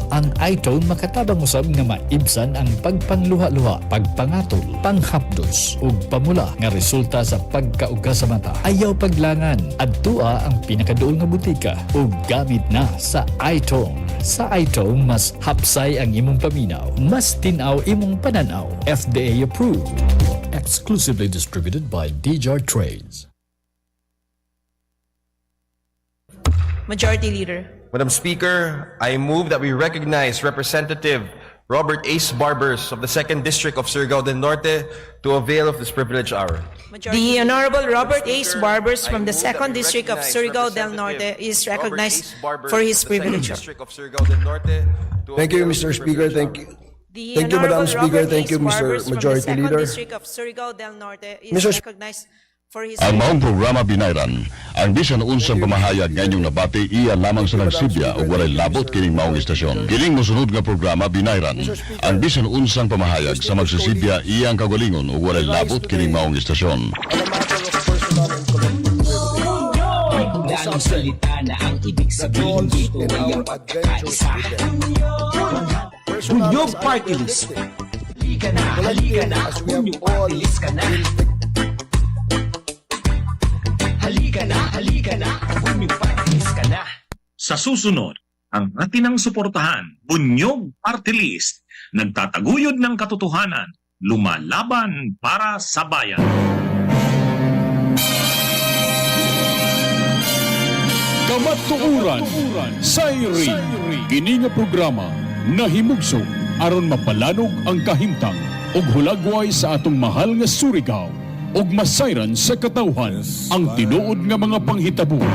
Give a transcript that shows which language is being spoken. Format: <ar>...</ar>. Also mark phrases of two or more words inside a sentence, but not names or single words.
<ceb>Ang iTone makatabang usab nga maibsan ang pagpanluha-luha, pagpangatol, panghapdos ug pamula nga resulta sa pagkauga sa mata. Ayaw paglangan, adtua ang pinakaduol nga butika ug gamit na sa iTone. Sa iTone, mas hapsay ang imong paminaw, mas tinaw imong pananaw.</ceb> <en>FDA approved. Exclusively distributed by DJR Trades. Majority Leader. Madam Speaker, I move that we recognize Representative Robert Ace Barbers of the 2nd District of Surigao del Norte to avail of this privileged hour. The Honorable Robert Ace Barbers from the 2nd District of Surigao del Norte is recognized for his privilege. Thank you, Mr. Speaker. Thank you. Thank you, Madam Speaker. Thank you, Mr. Majority Leader. Mr. recognized for his</en> <ceb>ang maong programa binayran, ang bisan unsang pamahayag nga inyong nabati iya lamang sa nagsibya o walay labot kining maong istasyon. Kining mosunod nga programa binayran, ang bisan unsang pamahayag sa magsisibya iyang kagalingon o walay labot kining maong istasyon.</ceb> <tl>Ang salita na ang ibig sabihin dito ay ang pagkakaisa. Bunyog Party List. Halika na, Bunyog Party List ka na. Halika na, Bunyog Party List ka na. Sa susunod, ang atinang suportahan, Bunyog Party List, nagtataguyod ng katotohanan, lumalaban para sa bayan.</tl> <ceb>Kamatuoran Sayri, kini nga programa nahimugso aron mapalanog ang kahimtang ug hulagway sa atong mahal nga Surigao ug masayran sa katawhan ang tinuod nga mga panghitabo.</ceb>